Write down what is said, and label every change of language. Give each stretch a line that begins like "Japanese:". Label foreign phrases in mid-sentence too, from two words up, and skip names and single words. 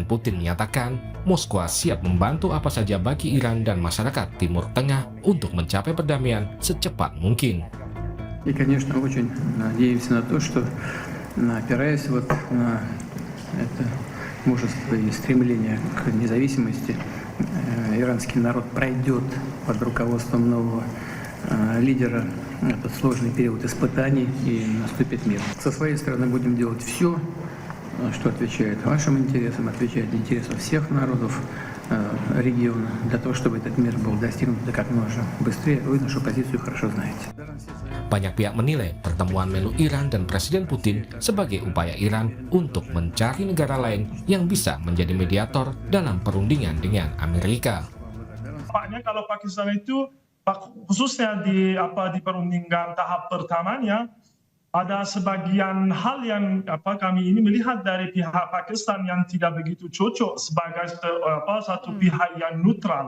Indonesian: Putin menyatakan Moskwa siap membantu apa saja bagi Iran dan masyarakat Timur Tengah untuk mencapai perdamaian secepat mungkin.
Russian: И, конечно, очень надеемся на то, что, опираясь на это мужество и стремление к независимости, иранский народ пройдет под руководством нового лидера этот сложный период испытаний и наступит мир. Со своей стороны будем делать все, что отвечает вашим интересам, отвечает интересам всех народов региона, для того, чтобы этот мир был достигнут как можно быстрее. Вы нашу позицию хорошо знаете.
Indonesian: Banyak pihak menilai pertemuan Menlu Iran dan Presiden Putin sebagai upaya Iran untuk mencari negara lain yang bisa menjadi mediator dalam perundingan dengan Amerika. Nampaknya kalau Pakistan itu khususnya di perundingan tahap pertamanya, ada sebagian hal yang kami ini melihat dari pihak Pakistan yang tidak begitu cocok sebagai satu pihak yang netral.